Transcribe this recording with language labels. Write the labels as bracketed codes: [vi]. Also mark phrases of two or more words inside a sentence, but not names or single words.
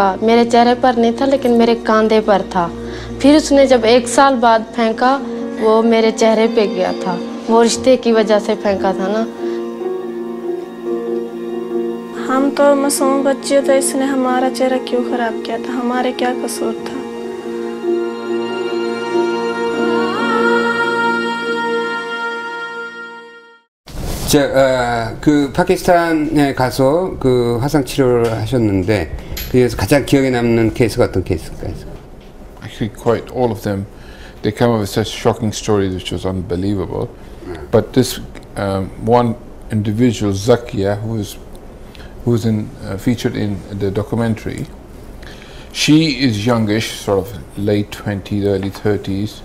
[hi] मेरे चेहरे पर नहीं था लेकिन मेरे कंधे पर था। फिर उसने जब 1 साल बाद फेंका, वो मेरे चेहरे पे गया था। वो रिश्ते की वजह से फेंका था ना। हम तो मासूम बच्चे थे, इसने हमारा चेहरा क्यों खराब किया था? हमारे क्या कसूर था? [ko] 자, 그 파키스탄에 가서 그 화상 치료를 하셨는데 그래서 가장 기억에 남는 케이스가 어떤 케이스일까요? [en] Actually, quite all of them. They come up with such shocking stories, which was unbelievable. But this one individual, Zakia, who's featured in the documentary, she is youngish, sort of late 20s, early 30s.